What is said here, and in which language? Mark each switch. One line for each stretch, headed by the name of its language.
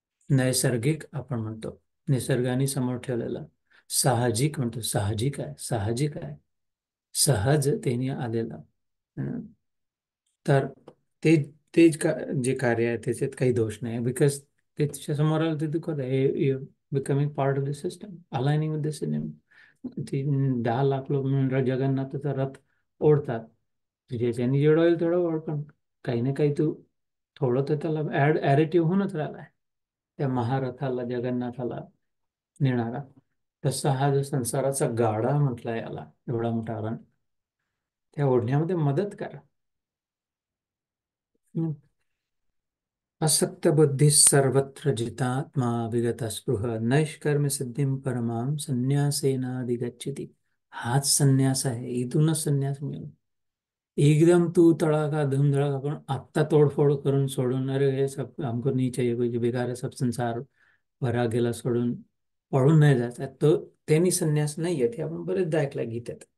Marathi: नैसर्गिक आपण म्हणतो, निसर्गाने समोर ठेवलेला. साहजिक म्हणतो, साहजिक आहे, साहजिक आहे, सहज त्याने आलेला. हम्म. तर ते ते जे कार्य आहे त्याच्यात काही दोष नाही, बिकॉज ते तिच्या समोर आलं, ते दुःखत आहे.
English: Becoming part of the system, aligning with the system.
Marathi: ती 10 लाख लोक मिळून जगन्नाथाचा रथ ओढतात. ज्याच्याने जेवढं होईल तेवढं ओढ, पण काही ना काही तू थोडं तर त्याला ऍडिटिव्ह होऊनच राहिलाय त्या महारथाला, जगन्नाथाला नेणारा. तसा हा जो संसाराचा गाडा म्हटला याला, एवढा मोठा रन, त्या ओढण्यामध्ये मदत करा.
Sanskrit: असक्त बुद्धि सर्वत्र जितात्मा विगत स्पृह नैष्कर्म सिद्धिं परमाम संन्यासेनाधिगच्छति.
Marathi: हाच संन्यास आहे, इथूनच संन्यास मिळेल. एकदम तू तड़ाका धूमधड़ाका करून आत्ता तोडफोड करून सोडून, अरे हे
Hindi: सब हमको नहीं चाहिए, कोई बेकार है सब संसार,
Marathi: भरा गेला सोडून पळून नाही जायचं तो, त्यांनी संन्यास नाही आहे. ते आपण बरेचदा ऐकलं गीतेत.